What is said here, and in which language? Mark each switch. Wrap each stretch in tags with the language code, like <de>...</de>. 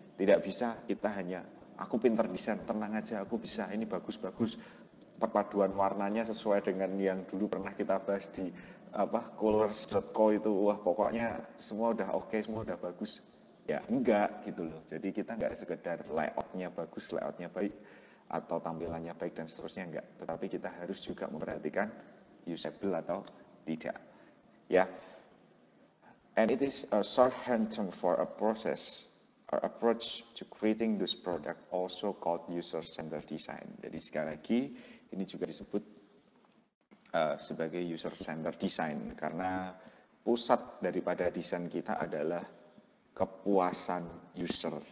<id>Tidak bisa kita hanya aku pinter desain, tenang aja aku bisa, ini bagus-bagus, perpaduan warnanya sesuai dengan yang dulu pernah kita bahas di colors.co itu, wah pokoknya semua udah oke, semua udah bagus. Ya enggak gitu loh. Jadi kita enggak sekedar layoutnya bagus, layoutnya baik, atau tampilannya baik dan seterusnya, enggak. Tetapi kita harus juga memperhatikan usable atau tidak. Ya.</id> <en>And it is a shorthand term for a process or approach to creating this product, also called user-centered design.</en> <id>Jadi sekali lagi, ini juga disebut sebagai user-centered design, karena pusat daripada desain kita adalah kepuasan user.</id>